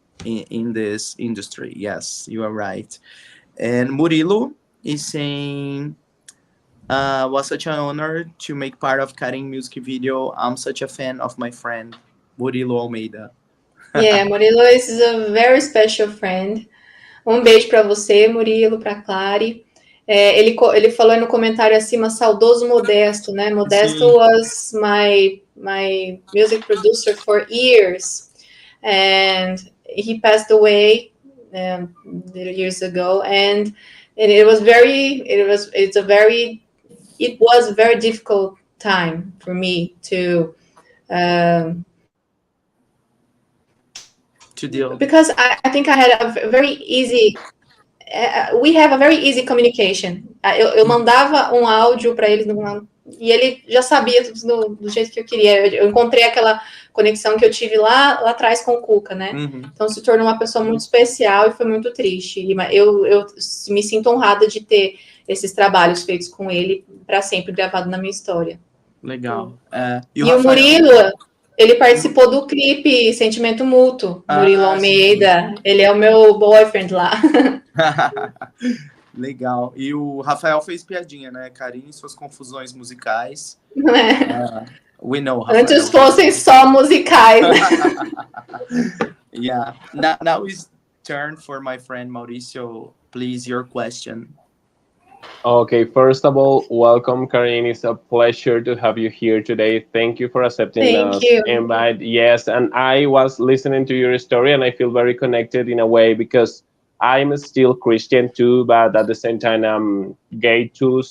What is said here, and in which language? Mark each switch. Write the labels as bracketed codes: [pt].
[en] in this industry. Yes, you are right. And Murilo is saying, was such an honor to make part of Karin music video. I'm such a fan of my friend Murilo Almeida. Yeah, Murilo is a very special friend. [pt] Um beijo para você, Murilo, para Clary. Ele falou aí no comentário acima, saudoso Modesto, né? [en] Modesto [pt] Sim. [en] was my music producer for years, and he passed away years ago. And it was a very difficult time for me to To deal. because I think I had a very easy we have a very easy communication. [pt] Eu mandava um áudio para ele e ele já sabia do jeito que eu queria. Eu encontrei aquela conexão que eu tive lá atrás com o Cuca, né? Uhum. Então se tornou uma pessoa muito especial e foi muito triste. Eu me sinto honrada de ter esses trabalhos feitos com ele para sempre gravado na minha história. Legal. E o Murilo, ele participou do clipe Sentimento Mútuo, Murilo Almeida. Sim. Ele é o meu boyfriend lá. Legal. E o Rafael fez piadinha, né? Karyn e suas confusões musicais. [en] We know, Rafael. [pt] Antes fossem só musicais. [en] Yeah. Now is turn for my friend Mauricio. Please, your question. Okay, first of all, welcome, Karyn. It's a pleasure to have you here today. Thank you for accepting Thank you. invite. Yes, and I was listening to your story, and I feel very connected in a way because I'm still Christian too, but at the same time I'm gay too.